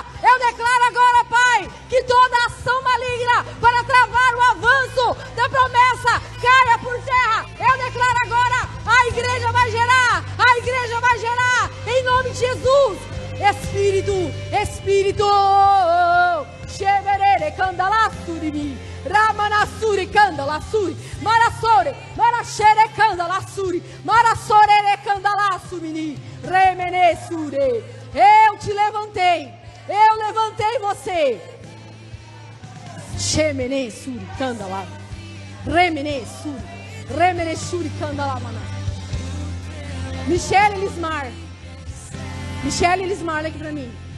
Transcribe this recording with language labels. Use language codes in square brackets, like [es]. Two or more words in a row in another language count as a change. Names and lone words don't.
[pt] Eu declaro agora, Pai, que toda ação maligna para travar o avanço da promessa caia por terra. Eu declaro agora, a igreja vai gerar, em nome de Jesus. Espírito, Sheverere Kandalassuri, Ramanasuri Kandalassuri, Marasore, Marashere Kandalassuri, Marasore Kandalassuri, Remenesure. Eu te levantei, eu levantei você. Shemenesuri Kandala, Remenesuri, Remenesuri Kandalamana. Michele Elismar, olha aqui pra mim.